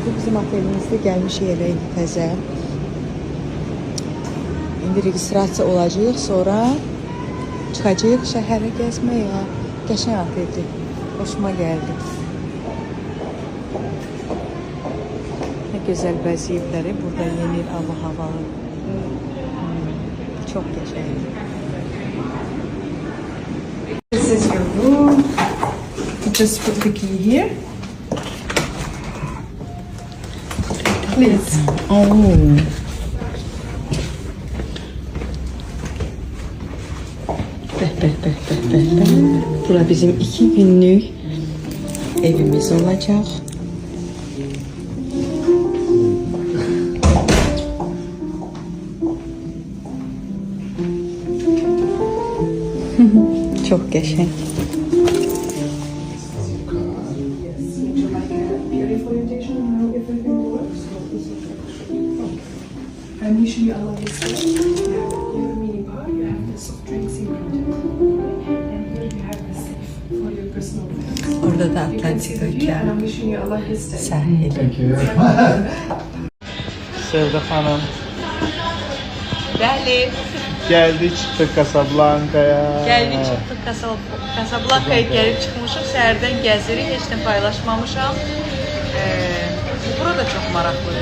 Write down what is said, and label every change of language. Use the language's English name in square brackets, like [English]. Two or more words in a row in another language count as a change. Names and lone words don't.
[Azerbaijani] Bu bizim otelimizdə gəlmişik elə indi təzə. İndi registrasiya olacaq, sonra çıxacaq şəhərə gəzməyə. Qəşəng oteldir. Hoşuma gəldi. Nə gözəl bəzəyibləri. Burada yeni il ab havalı. Çox qəşəngdir. [English] This is your room. Just put the key here. Please. [Azerbaijani] Oh. Bəh. Bura bizim 2 günlük evimiz olacaq. Çok qəşəng. [English] And usually I like this. You have a mini bar, you have the soft drinks included. And here you have the safe for your personal things. [Azerbaijani] Orada da [English] You can see the Atlantik view and I'm [Azerbaijani] Okeanı [English] wishing you a lovely stay. [Azerbaijani] sahili. Sevda Hanım, Bəli, [Turkish] geldik çıktık Casablanca'ya. [Azerbaijani] gəldik çıxdıq Casablanca'ya gəlib çıxmışıq. Səhərdən gəzirik, heç nə paylaşmamışam. Burada çox maraqlıdır.